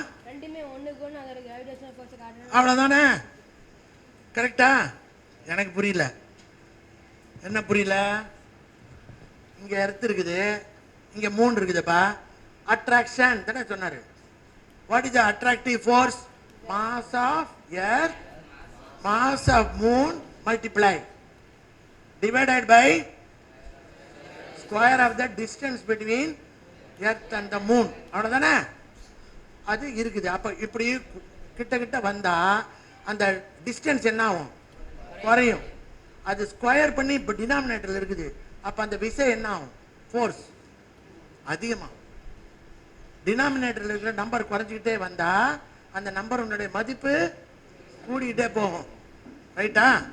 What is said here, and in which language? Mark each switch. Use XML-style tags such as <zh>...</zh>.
<ta>ரெண்டுமே ஒண்ணுக்கு ஒண்ணு அதோட கிராவிடேஷனல் ஃபோர்ஸ் காட்டுது. அவ்வளவுதானே? கரெக்ட்டா? எனக்கு புரியல. என்ன புரியல? இங்க எர்த் இருக்குது, இங்க மூன் இருக்குதுப்பா. அட்ராக்ஷன் தானே சொன்னாரு.</ta> <en>What is the attractive force? Mass of earth, mass of moon multiply divided by square of the distance between earth and the moon.</en> <ta>அவ்வளவுதானே? அது இருக்குது. அப்ப இப்படி கிட்ட கிட்ட வந்தா அந்த டிஸ்டன்ஸ் என்ன ஆகும்? குறையும். அது ஸ்கொயர் பண்ணி இப்போ டினாமினேட்டர்ல இருக்குது. அப்ப அந்த விசை என்ன ஆகும்? ஃபோர்ஸ் அதிகமாகும். டினாமினேட்டர்ல இருக்கிற நம்பர் குறைஞ்சிக்கிட்டே வந்தா அந்த நம்பர் உன்னுடைய மதிப்பு கூடிக்கிட்டே போகும். ரைட்டா?</ta>